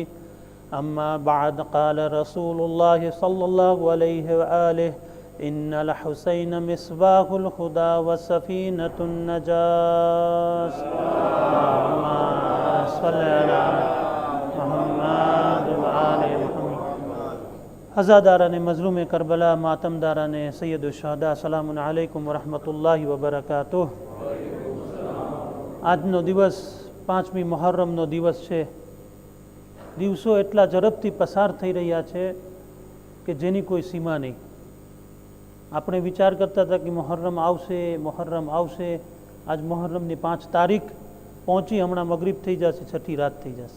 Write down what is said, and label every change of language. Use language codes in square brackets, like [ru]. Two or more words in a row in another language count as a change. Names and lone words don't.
[ar] أما بعد، قال رسول الله صلى الله عليه وآله: إن الحسين مصباح الهدى وسفينة النجاة. اللهم صل على محمد وآل محمد. [ur] عزاداران مظلوم کربلا، ماتمداران سیدالشہداء, [ar] سلام عليكم ورحمة الله وبركاته. [gu] આજનો દિવસ 5મી મુહર્રમનો દિવસ છે. દિવસો એટલા ઝડપથી પસાર થઈ રહ્યા છે કે જેની કોઈ સીમા નહીં. આપણે વિચાર કરતા હતા કે મુહર્રમ આવશે. આજ મુહર્રમની 5 તારીખ પહોંચી, હમણાં મગરીબ થઈ જશે, છઠ્ઠી રાત થઈ જશે.